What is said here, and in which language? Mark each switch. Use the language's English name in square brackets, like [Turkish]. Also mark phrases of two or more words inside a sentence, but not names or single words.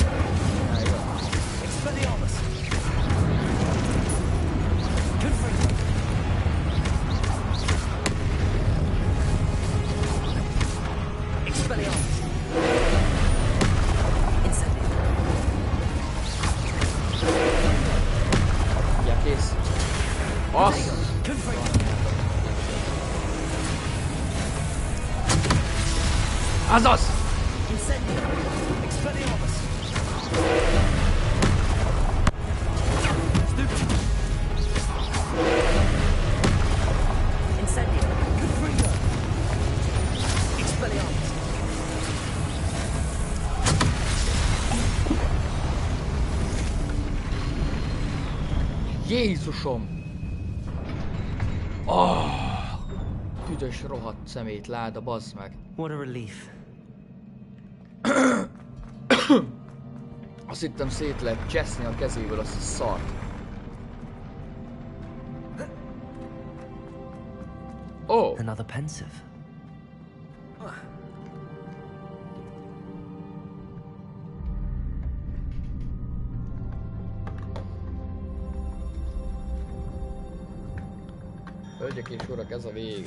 [Hungarian] Na, jó. Expelliarmus! Confringo! Expelliarmus! Incendio! Ugye kész. Azt! Confringo! Azaz! Incendio! Expelliarmus! Stupid! Incendio! Confringo! Expelliarmus! Jézusom! Oh, tüdös rohadt szemét láda, bazd meg. [English] What a relief. [Hungarian] Azt hittem szét lehet cseszni a kezéből azt a szart. Oh! [English] Another pensive. [Hungarian] Hölgyek és urak, ez a vége.